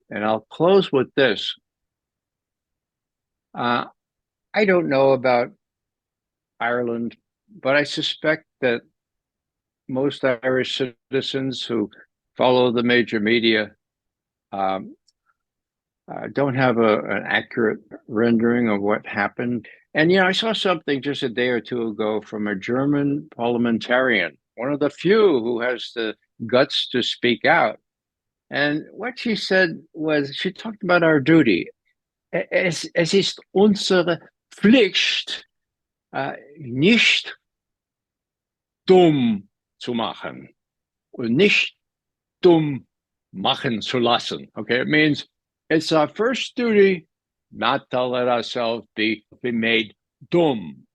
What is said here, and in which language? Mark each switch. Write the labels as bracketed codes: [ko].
[en] And I'll close with this. I don't know about Ireland, but I suspect that most Irish citizens who follow the major media don't have an accurate rendering of what happened. And, I saw something just a day or two ago from a German parliamentarian, one of the few who has the guts to speak out. And what she said was, she talked about our duty. [de] Es ist unsere Pflicht, nicht dumm zu machen und nicht dumm machen zu lassen. [en] Okay, it means it's our first duty not to let ourselves be made dumb.